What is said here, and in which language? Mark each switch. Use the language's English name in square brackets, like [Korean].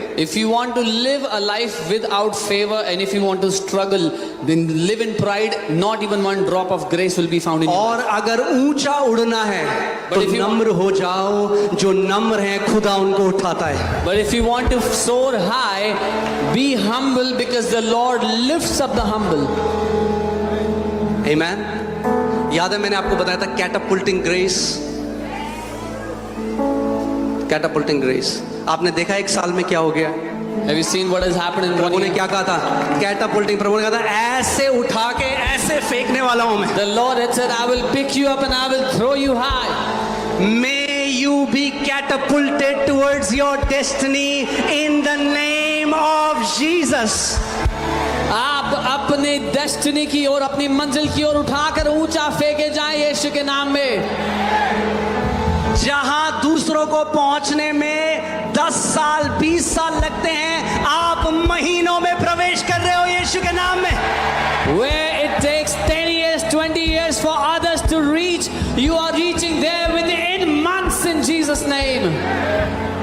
[English] If you want to live a life without favor and if you want to struggle, then live in pride, not even one drop of grace will be found in you. [Hindi] और अगर ऊंचा उड़ना है तो [English] But if you- [Hindi] नम्र हो जाओ. जो नम्र है खुदा उनको उठाता है. [English] But if you want to soar high, be humble because the Lord lifts up the humble. Amen. [Hindi] याद है मैंने आपको बताया था कैटापुल्टिंग ग्रेस. कैटापुल्टिंग ग्रेस आपने देखा एक साल में क्या हो गया. [English] Have you seen what has happened in [Hindi] Prabhu [English] one [Hindi] ने [English] year? [Hindi] क्या कहा था? कैटापुल्टिंग, प्रभु ने कहा था ऐसे उठा के ऐसे फेंकने वाला हूं मैं. [English] The Lord had said, I will pick you up and I will throw you high. May you be catapulted towards your destiny in the name of Jesus. [Hindi] आप अपने डेस्टिनी की ओर, अपनी मंजिल की ओर उठाकर ऊंचा फेंके जाएं यीशु के नाम में. जहां दूसरों को पहुंचने में 10 साल 20 साल लगते हैं, आप महीनों में प्रवेश कर रहे हो यीशु के नाम में. [English] Where it takes 10 years, 20 years for others to reach, you are reaching there within months in Jesus' name.